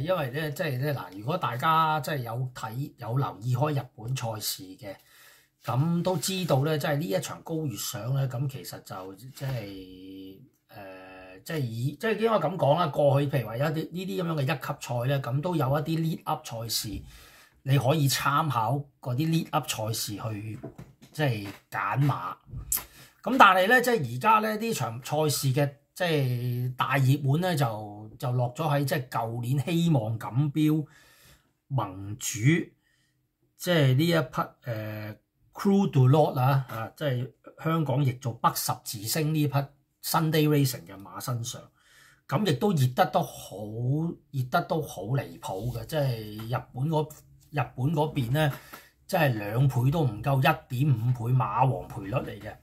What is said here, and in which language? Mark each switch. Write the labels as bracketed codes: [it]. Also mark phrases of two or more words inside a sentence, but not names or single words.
[yue] 因為咧，即係咧嗱，如果大家即係有留意開日本賽事嘅，咁都知道咧，即係呢一場高月賞咧，咁其實就即係應該咁講啦。過去譬如話有啲呢啲咁樣嘅一級賽咧，咁都有一啲 [en] lead up [yue] 賽事，你可以參考嗰啲 [en] lead up [yue] 賽事去即係揀馬。咁但係咧，即係而家咧呢場賽事嘅即係大熱門咧，就落咗喺即係舊年希望錦標盟主，即係呢一匹Crew du Nord 啊，即係香港譯做北十字星呢匹 Sunday Racing 嘅馬身上，咁亦都熱得都好離譜嘅，即係日本嗰邊咧，即係2倍都唔夠，1.5倍馬王賠率嚟嘅。